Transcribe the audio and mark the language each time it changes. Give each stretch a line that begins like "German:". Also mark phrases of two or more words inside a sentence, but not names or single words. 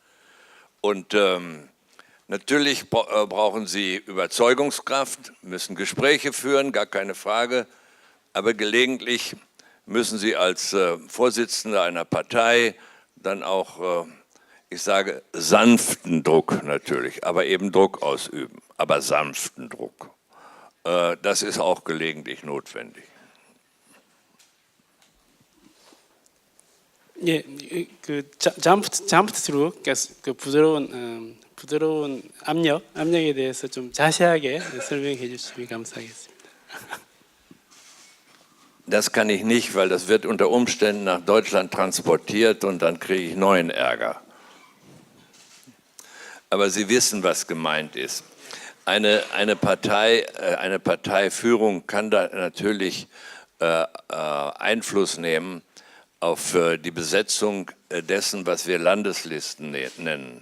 German: Und natürlich brauchen Sie Überzeugungskraft, müssen Gespräche führen, gar keine Frage, aber gelegentlich müssen Sie als Vorsitzender einer Partei dann auch, ich sage, sanften Druck natürlich, aber eben Druck ausüben, aber sanften Druck. Das ist auch gelegentlich notwendig.
Korean: 예, 그
German: sanfter Druck,
Korean: 그 부드러운 압력에 대해서 좀 자세하게 설명해 주시면 감사하겠습니다.
German: Das kann ich nicht, weil das wird unter Umständen nach Deutschland transportiert und dann kriege ich neuen Ärger. Aber Sie wissen, was gemeint ist. Eine Parteiführung kann da natürlich Einfluss nehmen auf die Besetzung dessen, was wir Landeslisten nennen.